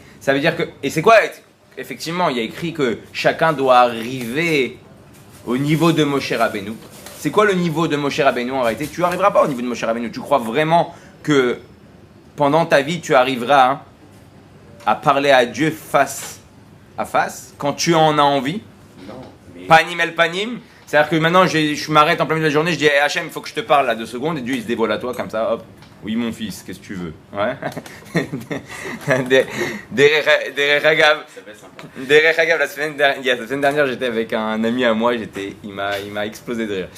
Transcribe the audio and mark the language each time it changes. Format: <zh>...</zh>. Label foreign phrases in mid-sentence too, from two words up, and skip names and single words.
<fr>Ça veut dire que, et c'est quoi? Effectivement, il y a écrit que chacun doit arriver au niveau de Moshe Rabbeinu. C'est quoi le niveau de Moshe Rabbeinu en réalité? Tu n'arriveras pas au niveau de Moshe Rabbeinu. Tu crois vraiment que pendant ta vie, tu arriveras à parler à Dieu face à face quand tu en as envie? Non, mais...</fr> <he>פנים אל פנים.</he> <fr>C'est-à-dire que maintenant, je m'arrête en plein milieu de la journée, je dis hey, Hachem, il faut que je te parle là 2 secondes, et Dieu il se dévoile à toi comme ça, hop. Oui, mon fils, qu'est-ce que tu veux? Ouais.</fr> <he>דרך אגב. דרך אגב,</he> <fr>la semaine dernière, j'étais avec un ami à moi, il m'a explosé de rire.</fr>